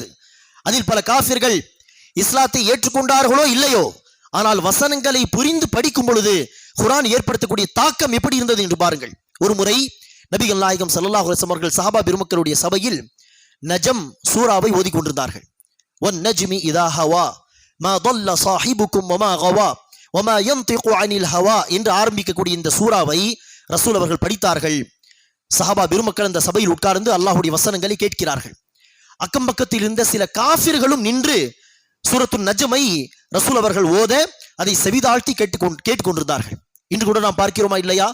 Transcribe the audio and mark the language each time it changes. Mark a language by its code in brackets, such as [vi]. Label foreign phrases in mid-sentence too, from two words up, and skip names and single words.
[ta] அதில் பல காஃபிர்கள் இஸ்லாத்தை ஏற்றுக்கொண்டார்களோ இல்லையோ, ஆனால் வசனங்களை புரிந்து படிக்கும் பொழுது குர்ஆன் ஏற்படுத்தக்கூடிய தாக்கம் எப்படி இருந்தது என்று பாருங்கள். ஒரு முறை நபிகள் நாயகம் [ar] صلى الله عليه وسلم [ta] அவர்கள் சஹாபா பெருமக்களுடைய சபையில் நஜம் சூராவை ஓதிக்கொண்டிருந்தார்கள். [ar] والنجم إذا هوى ما ضل صاحبكم وما غوى وما ينطق عن الهوى [ta] என்று ஆரம்பிக்கக்கூடிய இந்த சூராவை ரசூல் அவர்கள் படித்தார்கள். சஹாபா பெருமக்கள் அந்த சபையில் உட்கார்ந்து அல்லாஹ்வுடைய வசனங்களை கேட்கிறார்கள். அக்கம் பக்கத்தில் இருந்த சில காஃபிர்களும் நின்று சூரத்துன் நஜ்மை ரசூல் அவர்கள் ஓத அதை செவிதாழ்த்தி கேட்டுக்கொண்டிருந்தார்கள். இன்று கூட நாம் பார்க்கிறோமா இல்லையா?